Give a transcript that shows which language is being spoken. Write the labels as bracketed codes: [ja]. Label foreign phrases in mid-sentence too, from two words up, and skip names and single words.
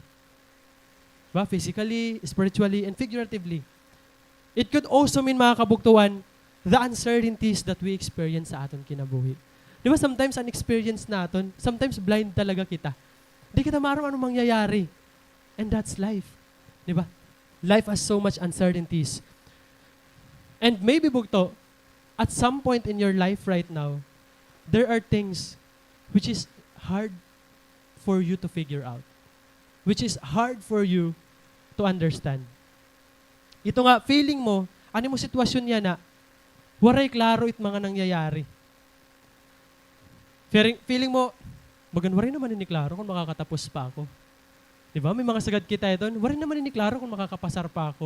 [tl] Diba? [en] Physically, spiritually, and figuratively. It could also mean [war] mga kabugtuan, [en] the uncertainties that we experience [war] sa aton kinabuhi. Di ba sometimes ang experience natin, sometimes blind talaga kita. Di kita maram anong mangyayari. [en] And that's life. [tl] Di ba? [en] Life has so much uncertainties. And maybe bugto, at some point in your life right now, there are things which is hard for you to figure out. Which is hard for you to understand. [war] Ito nga, feeling mo, ano mo sitwasyon niya na, waray klaro it mga nangyayari. Feeling mo, bagan waray naman ni klaro kung makakatapos pa ako. [tl] Diba? [war] May mga sagad kita ito, waray naman ni klaro kung makakapasar pa ako.